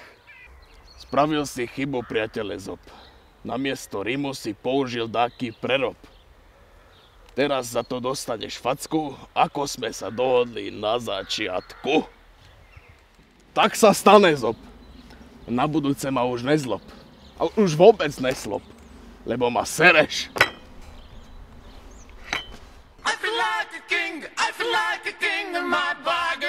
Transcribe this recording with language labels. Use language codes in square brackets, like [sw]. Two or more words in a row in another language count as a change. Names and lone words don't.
[sk] Spravil si chybu, priateľ Ezop. Namiesto rímu si použil dáky prerob. Teraz za to dostaneš facku, ako sme sa dohodli na začiatku. Tak sa stane, Ezop. Na budúce ma už nezlob. A už vôbec neslob, lebo ma sereš. [en] I feel like a king in my body.